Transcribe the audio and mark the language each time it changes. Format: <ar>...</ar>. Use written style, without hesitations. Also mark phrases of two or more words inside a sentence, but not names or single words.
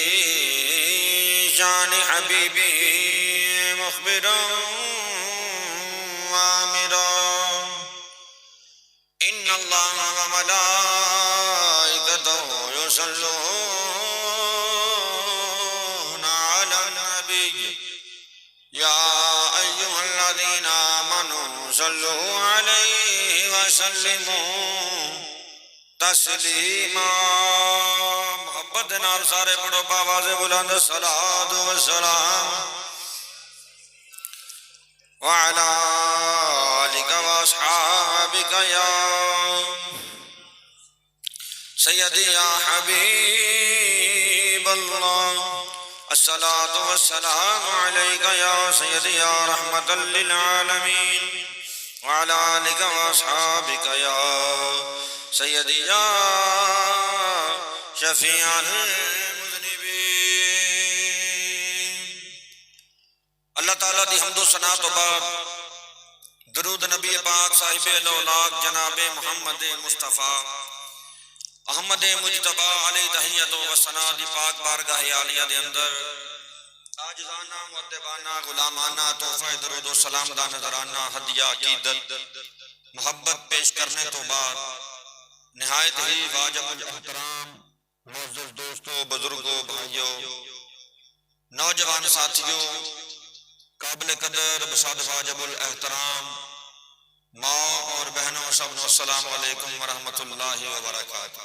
<ar>شان حبيبه مخبرا وآمرا إن الله وملائكته يصلون على النبي يا أيها الذين آمنوا صلوا عليه وسلموا تسلیما.</ar> <pa>محبت دے نال سارے پڑھو باواز بلند</pa> <ar>الصلاۃ والسلام وعلى آلك وأصحابك يا سيدي يا حبيب الله الصلاة والسلام عليك يا سيدي يا رحمة للعالمين وعلى آلك وأصحابك يا سيدي يا شفيع المذنبين.</ar> <pa>اللہ تعالیٰ دی حمد و ثنا تو بعد درود نبی پاک صاحب الاولاق جناب محمد مصطفیٰ احمد مجتبی علیہ تحیت و ثنا دی پاک بارگاہ عالیہ دے اندر عاجزانہ مؤدبانہ غلامانہ تحفہ درود و سلام دا نظرانہ ہدیہ عقیدت محبت پیش کرنے تو بعد نہایت ہی واجب الاحترام معزز دوستوں بزرگوں بھائیوں نوجوان ساتھیوں قابل قدر بساد واجب الاحترام ماں اور بہنوں سب</pa> <ar>السلام علیکم ورحمۃ اللہ وبرکاتہ.</ar>